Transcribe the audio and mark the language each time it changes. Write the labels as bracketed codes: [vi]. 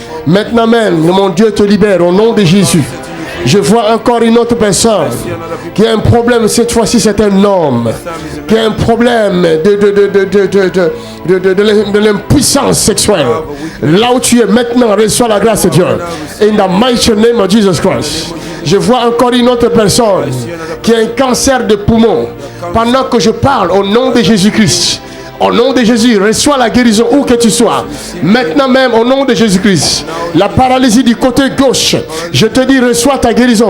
[fr] Maintenant même, mon Dieu te libère au nom de Jésus. Je vois encore une autre personne qui a un problème, cette fois-ci c'est un homme, qui a un problème de l'impuissance sexuelle. Là où tu es maintenant, reçois la grâce de Dieu. [en] In the mighty name of Jesus Christ. [fr] Je vois encore une autre personne qui a un cancer de poumon. Pendant que je parle au nom de Jésus-Christ, au nom de Jésus, reçois la guérison où que tu sois. Maintenant même, au nom de Jésus-Christ, la paralysie du côté gauche, je te dis, reçois ta guérison.